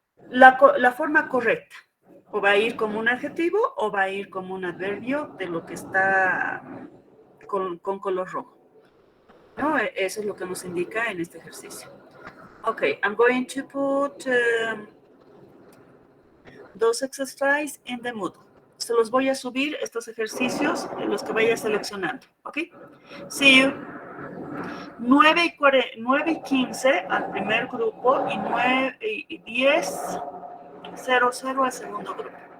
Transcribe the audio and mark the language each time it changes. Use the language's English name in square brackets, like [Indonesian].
[Spanish] La forma correcta, o va a ir como un adjetivo o va a ir como un adverbio de lo que está con color rojo. ¿No? Eso es lo que nos indica en este ejercicio. [English] Okay, I'm going to put those exercises in the Moodle. [Spanish] Se los voy a subir estos ejercicios en los que vaya seleccionando, ¿ok? [English] See you. [Spanish] 9:15 al primer grupo y 10:00 al segundo grupo.